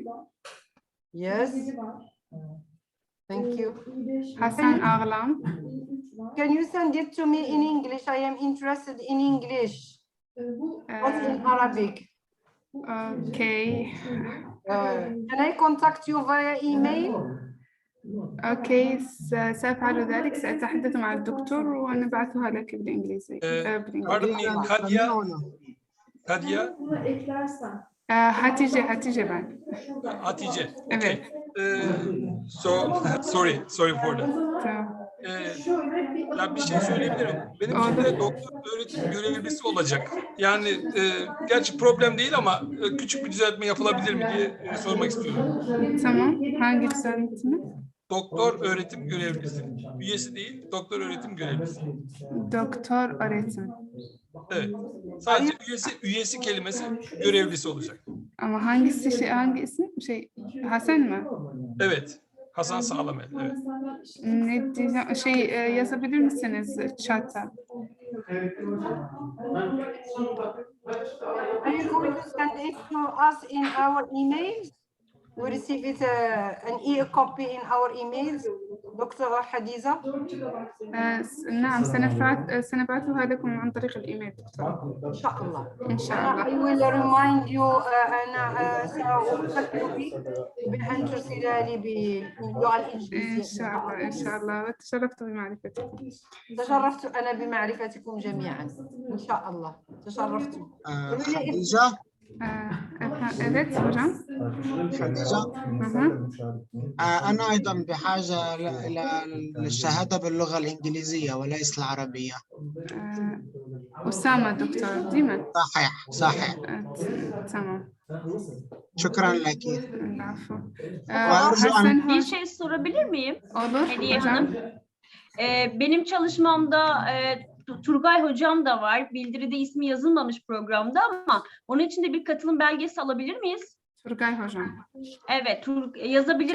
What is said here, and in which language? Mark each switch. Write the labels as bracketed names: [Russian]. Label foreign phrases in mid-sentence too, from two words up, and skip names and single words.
[English] Yes. Thank you. Hassan Aghlam. Can you send it to me in English? I am interested in English, not in Arabic. Okay. Can I contact you via email? [Arabic] اوكي سأفعل ذلك. سأتحدث مع الدكتور ونبعثها لك بالإنجليزي. Kadia. [Turkish] Hatice ben. Hatice. Evet. [English] So sorry for that. [Turkish] Ya bir şey söyleyebilirim. Benim şimdi doktor öğretim görevlisi olacak. Yani gerçi problem değil ama küçük bir düzeltme yapılabilir mi diye sormak istiyorum. Tamam. Hangi düzeltme? Doktor öğretim görevlisi. Üyesi değil, doktor öğretim görevlisi. Doktor öğretim. Evet. Sadece üyesi kelimesi görevlisi olacak. Ama hangi isim? Hasan mı? Evet. Hasan Sağlamel. Evet. Ne diyeceğim? Yazabilir misiniz chat'a? [English] Are you going to send it to us in our email? We receive it an e-copy in our emails. Dr. Hadiza. [Arabic] نعم سنبعثها لكم عن طريق الإيميل دكتور. إن شاء الله. إن شاء الله. [English] I will remind you [Arabic] أنا سأذكرك بأن ترسل لي باللغة الإنجليزية. إن شاء الله إن شاء الله. تشرفت بمعرفتكم. تشرفت أنا بمعرفتكم جميعا. إن شاء الله تشرفت. خديجة. [Turkish] Evet hocam. [Arabic] خديجة. أنا أيضا بحاجة إلى الشهادة باللغة الإنجليزية وليس العربية. أسامة دكتور ديما. صحيح. تمام. شكرا لك. العفو. [Turkish] Bir şey sorabilir miyim? Olur Hediye hocam. Hanım. Benim çalışmamda Turgay hocam da var. Bildiride ismi yazılmamış programda ama onun için de bir katılım belgesi alabilir miyiz? Turgay hocam. Evet, yazabilirim.